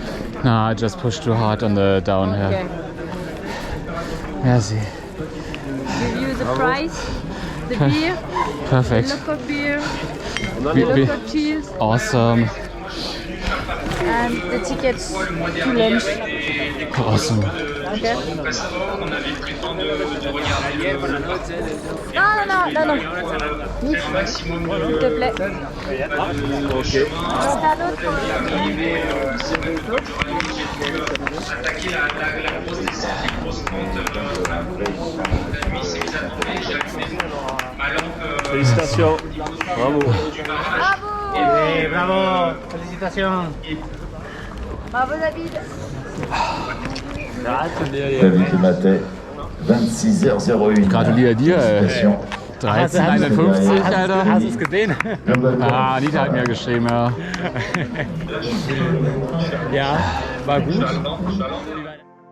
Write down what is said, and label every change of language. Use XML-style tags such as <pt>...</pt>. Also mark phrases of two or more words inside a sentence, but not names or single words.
<en>No, I just pushed too hard on the downhill. Okay.</en> <fr>Merci.</fr> <en>Give you the prize, the beer, the Perfect. local beer, the Be- be- local cheese, Awesome. and the tickets to lunch. Awesome.</en> <fr>Okay? Non. Nick, s'il te plaît. Alors, t'as d'autres attaquer la grosse descente, les grosses pentes la nuit s'est mise à tomber, j'ai allumé ma lampe. Félicitations. Bravo. Bravo. Bravo. Félicitations. Bravo David. David Matet, 26h01.</fr> <de>Gratuliere dir, ey.</de> <fr>Félicitations.</fr> <de>13,51, Alter. Hast du es gesehen? Ah, Anita hat mir geschrieben, ja. Ja, war gut.</de>